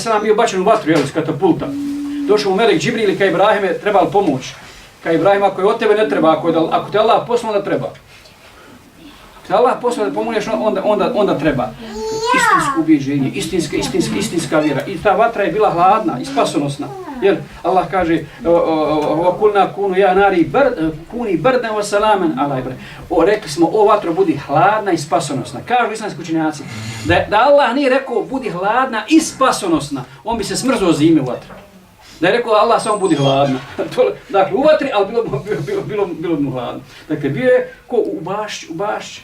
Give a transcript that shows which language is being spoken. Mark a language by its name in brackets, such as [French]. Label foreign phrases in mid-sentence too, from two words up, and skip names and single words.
[Bosnian] bio bačen u vatru, s katapulta. Došao mu melek Džibril i kao Ibrahime trebalo pomoć. Kao Ibrahim, ako je od tebe ne treba, ako te Allah poslao, onda treba. Ako te Allah poslao da pomogneš, onda treba. Istinsko ubjeđenje, istinska vjera. I ta vatra je bila hladna i spasonosna. Jer Allah kaže [Arabic] وَقُلْنَا كُونُ يَا نَارِ كُونِ بَرْدًا وَسَلَامًا عَلَى إِبْرَاهِيمَ. [Bosnian] Rekli smo, o vatro budi hladna i spasonosna. Kažu islamski učenjaci, da Allah nije rekao budi hladna i spasonosna, on bi se smrzao zime u vatru. Da je rekao Allah samo budi hladna. Dakle, u vatri, ali bilo mu hladno. Dakle, bio je ko u bašći.